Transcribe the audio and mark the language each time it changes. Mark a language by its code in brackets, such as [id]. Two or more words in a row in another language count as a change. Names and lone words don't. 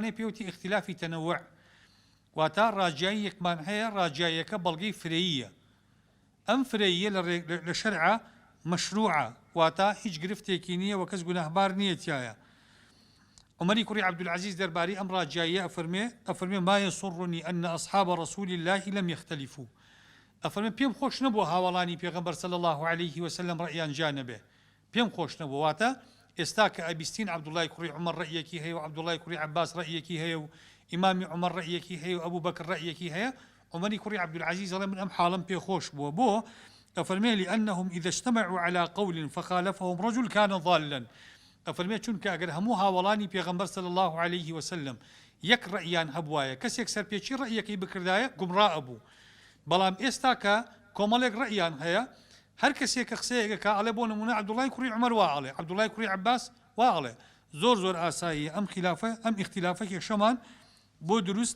[ckb] اختلافێکمان هەیە پێوتی اختلافی تەنەوع، واتە ڕاجیاییەکمان هەیە ڕاجیاییەکە بەڵگەی فرەییە ئەم فرەییە لە شەرعە مەشروعە واتە هیچ گرفتێکی نییە و کەس گوناهبار نییە تایە عمەری کوڕی عەبدولعەزیز دەربارەی ئەم ڕاجیاییە ئەفەرمێ [ar] ما يسرني أن أصحاب رسول الله لم يختلفوا [ckb] ئەفەرمێ پێم خۆش نەبووە هاوڵانی پێغەمبەر [ar] صلی الله عليه وسلم [ckb] ڕەئیان جا نەبێ پێم خۆش نەبووە واتە ئێستا کە ئەبیستین عەبدوڵای کوڕی عومەر ڕەئیەکی هەیە و عەبدوڵای کوڕی عەباس ڕەئیەکی هەیە و ئیمامی عومەر ڕەئیەکی هەیە و ئەبوو بەکر ڕەئیەکی هەیە عمەری کوڕی عەبدولعەزیز دەڵێ من ئەم حاڵم پێ خۆش بووە بۆ ئەفەرمێ [ar] لأنهم إذا اجتمعوا على قول فخالفهم رجل كان ضالا [ckb] ئەفەرمێ چونکە ئەگەر هەموو هاوڵانی پێغەمبەر [ar] صلی الله عليه وسلم [ckb] یەک ڕەئیان هەبوایە کەسێک سەرپێچی ڕەئیەکەی بکردایە گومڕا ئەبوو بەڵام ئێستا کە کۆمەڵێک ڕەئیان هەیە هەر کەسێک کە قسەیەکە ئەڵێ بۆ نمونە عەبدوڵای کوڕی عومەر وا ئەڵێ عەبدوڵای کوڕی عەباس وا ئەڵێ زۆر ئاساییە ئەم ئیختیلافە کێشەمان بۆ دروست